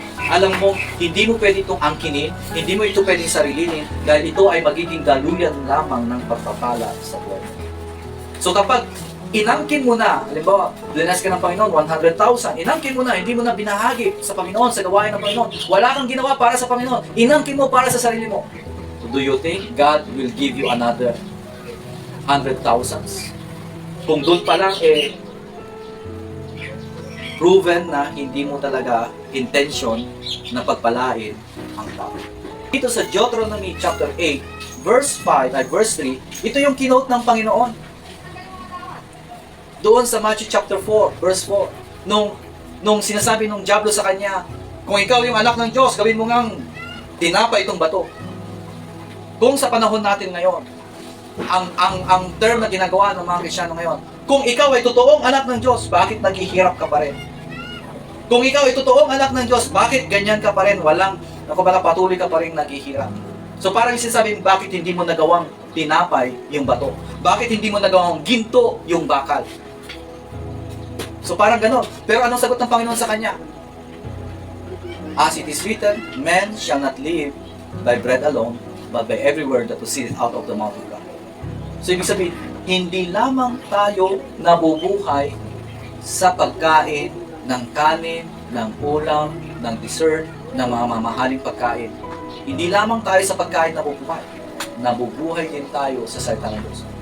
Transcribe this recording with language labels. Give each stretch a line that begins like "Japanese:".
Filipino: Alam mo, hindi mo pwede itong angkinin, hindi mo ito pwedeng sarilinin dahil ito ay magiging daluyan lamang ng pagpapala sa buhay. So kapag inangkin mo na, halimbawa, blinas ka ng Panginoon, 100,000, inangkin mo na, hindi mo na binahagi sa Panginoon, sa gawain ng Panginoon, wala kang ginawa para sa Panginoon, inangkin mo para sa sarili mo.
English: Do you think God will give you another 100,000?
Filipino: Kung doon pa lang proven na hindi mo talaga intention na pagpalain ang tao. Dito sa Deuteronomy chapter 8, verse 5 at verse 3, ito yung kinote ng Panginoon. Doon sa Matthew chapter 4, verse 4, nung sinasabi nung diablo sa kanya, kung ikaw yung anak ng Diyos, gawin mo ngang tinapay itong bato. Kung sa panahon natin ngayon, ang term na ginagawa ng mga Kristiyano ngayon, kung ikaw ay totoong anak ng Diyos, bakit naghihirap ka pa rin? Kung ikaw ay totoong anak ng Diyos, bakit ganyan ka pa rin? Patuloy ka pa rin naghihirap. So parang sinasabi, bakit hindi mo nagawang tinapay yung bato? Bakit hindi mo nagawang ginto yung bakal? So parang gano'n. Pero anong sagot ng Panginoon sa kanya?
English: As it is written, man shall not live by bread alone, but by every word that proceeds out of the mouth of God.
Filipino: So ibig sabihin, hindi lamang tayo nabubuhay sa pagkain ng kanin, ng ulam, ng dessert, ng mga mamahaling pagkain. Hindi lamang tayo sa pagkain nabubuhay. Nabubuhay din tayo sa salita ng Diyos.